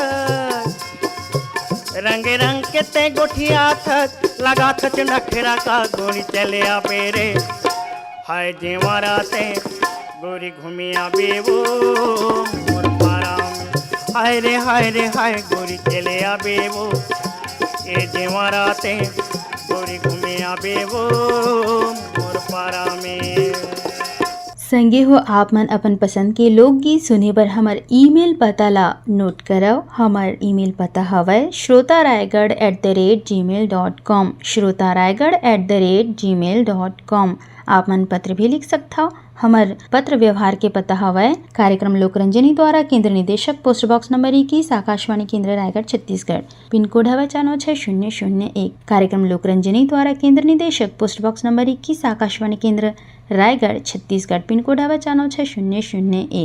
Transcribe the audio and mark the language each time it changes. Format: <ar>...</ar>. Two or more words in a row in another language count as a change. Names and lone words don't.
<hne>रंग रंग के ते गुठिया था, लगा था नखरा का गोरी चले आबे रे। हाय जेवारा ते गोरी घूमे आबे वो मोर पारा में। हाय रे हाय रे हाय गोरी चले आबे वो, ये जेवारा ते गोरी घूमे आबे वो मोर पारा में। संगे हो आप मन अपन पसंद के लोकगीत सुने बर हमर ईमेल पता ला नोट करव। हमर ईमेल पता हवय shrotaraygarh@gmail.com, shrotaraygarh@gmail.com। आप मन पत्र भी लिख सकता हो। हमर पत्र व्यवहार के पता हवय कार्यक्रम लोकरंजनी द्वारा केंद्र निदेशक</hne> <en>post box number</en> <hne>21 आकाशवाणी केंद्र रायगढ़ छत्तीसगढ़,</hne> <en>pin code</en> <hne>हवय 49601। कार्यक्रम लोकरंजनी द्वारा केंद्र निदेशक</hne> <en>post box number</en> <hne>21 आकाशवाणी केंद्र रायगढ़ छत्तीसगढ़,</hne> <en>pin code</en> <hne>हवय 49601।</hne>